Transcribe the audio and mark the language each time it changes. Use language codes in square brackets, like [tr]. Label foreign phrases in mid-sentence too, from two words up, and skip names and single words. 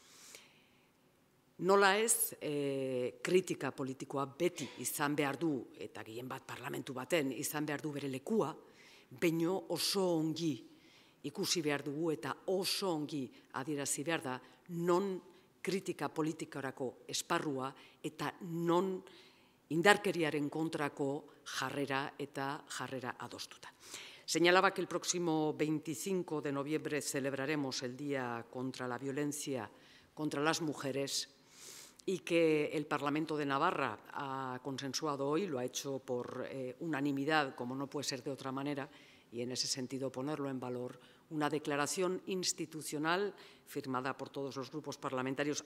[eu] Nola ez, kritika politikoa beti izan behar du, eta gehien bat parlamentu baten izan behar du bere lekua, baino oso ongi ikusi behar dugu eta oso ongi adierazi behar da non kritika politikarako esparrua eta non indarkeriaren kontrako jarrera eta jarrera adostuta. [es] Señalaba que el próximo 25 de noviembre celebraremos el Día contra la Violencia contra las Mujeres y que el Parlamento de Navarra ha consensuado hoy, lo ha hecho por unanimidad, como no puede ser de otra manera, y en ese sentido ponerlo en valor, una declaración institucional firmada por todos los grupos parlamentarios,